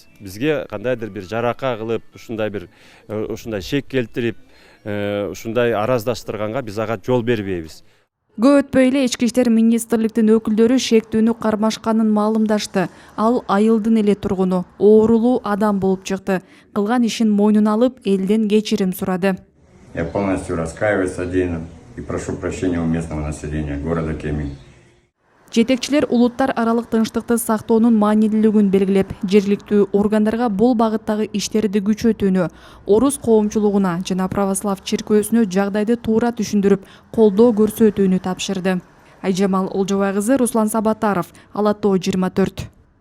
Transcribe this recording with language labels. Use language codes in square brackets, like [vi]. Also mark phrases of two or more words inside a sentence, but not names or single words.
[ky] Бизге кандайдыр бир жарака кылып, ушундай шек келтирип, ушундай араздаштырганга биз ага жол бербейбиз. Көп өтпөй эле ички иштер министрликтин өкүлдөрү шектүүнү кармашканын маалымдашты. Ал айылдын эле тургуну, оорулуу адам болуп чыкты. Кылган ишин мойнуна алып, элден кечирим сурады. [ru] Я полностью раскаиваюсь содеянным и прошу прощения у местного населения города Кемин. [ky] Жетекчилер улуттар аралык тынчтыкты сактоонун маанилүүлүгүн белгилеп, жергиликтүү органдарга бул багыттагы иштерди күчөтүүнү, орус коомчулугуна жана православ чиркөөсүнө жагдайды туура түшүндүрүп, колдоо көрсөтүүнү тапшырды. Айжамал Олжобай кызы, Руслан Сабатаров, Ала Тоо 24.